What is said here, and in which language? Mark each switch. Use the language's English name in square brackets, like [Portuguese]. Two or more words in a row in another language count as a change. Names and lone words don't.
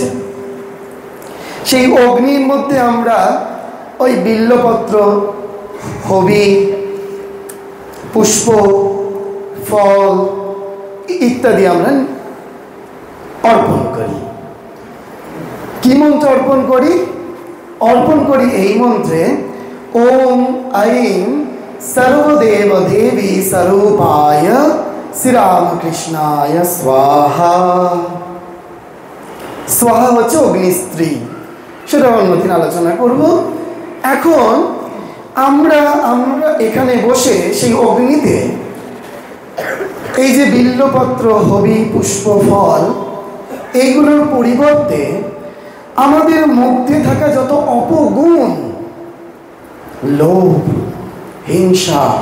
[Bangla] সেই অগ্নির মধ্যে আমরা ওই বিল্লপত্র, হবি, পুষ্প, ফল ইত্যাদি আমরা অর্পণ করি। কি মন্ত্র অর্পণ করি? অর্পণ করি এই মন্ত্রে, [Sanskrit] ওম আইম सर्वदेव देवी स्वरूपाय শ্রী রামকৃষ্ণায় স্বাহা। [Bangla] স্বাহা হচ্ছে অগ্নিস্ত্রী, সেটা অন্যদিন আলোচনা করব। এখন আমরা এখানে বসে সেই অগ্নিতে এই যে বিল্বপত্র, হবি, পুষ্প, ফল, এইগুলোর পরিবর্তে আমাদের মধ্যে থাকা যত অপগুণ, লোভ, হিংসা,